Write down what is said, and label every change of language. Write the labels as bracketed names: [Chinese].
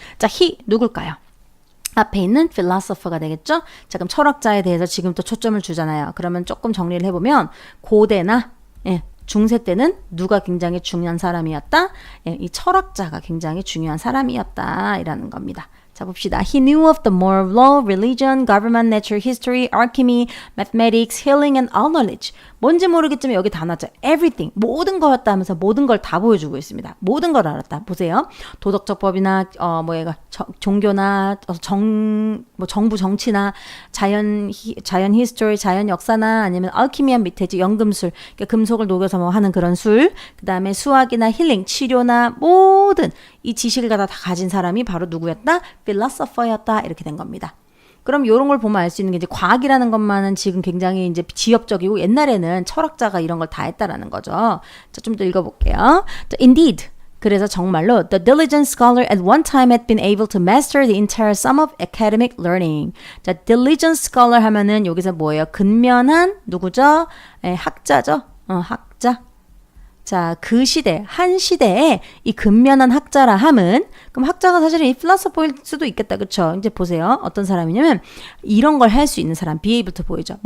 [Korean] 자, he 누굴까요? 앞에 있는 philosopher가 되겠죠? 자, 그럼 철학자에 대해서 지금 또 초점을 주잖아요. 그러면 조금 정리를 해보면 고대나 중세 때는 누가 굉장히 중요한 사람이었다? 이 철학자가 굉장히 중요한 사람이었다 이라는 겁니다. 자, 봅시다. [English] He knew of the moral law, religion, government, natural history, alchemy, mathematics, healing, and all knowledge. [Korean] 뭔지 모르겠지만 여기 다 나왔죠. [English] Everything. [Korean] 모든 거였다 하면서 모든 걸 다 보여주고 있습니다. 모든 걸 알았다. 보세요. 도덕적 법이나 종교나 정부 정치나 자연 히스토리, 자연 역사나 아니면 알키미한 밑에 연금술, 그러니까 금속을 녹여서 뭐 하는 그런 술, 그 다음에 수학이나 힐링, 치료나 모든 이 지식을 다 가진 사람이 바로 누구였다? philosopher였다. 이렇게 된 겁니다. 그럼 이런 걸 보면 알 수 있는 게 이제 과학이라는 것만은 지금 굉장히 이제 지엽적이고 옛날에는 철학자가 이런 걸 다 했다라는 거죠. 자, 좀 더 읽어볼게요. [English] Indeed. [Korean] 그래서 정말로 [English] the diligent scholar at one time had been able to master the entire sum of academic learning. [Korean] 자, diligent scholar 하면은 여기서 뭐예요? 근면한 누구죠? 학자죠. 학자. 자, 그 시대, 한 시대에 이 근면한 학자라 함은, 그럼 학자가 사실은 이 필라소퍼일 수도 있겠다. 그쵸? 이제 보세요. 어떤 사람이냐면, 이런 걸 할 수 있는 사람, be able to 보이죠?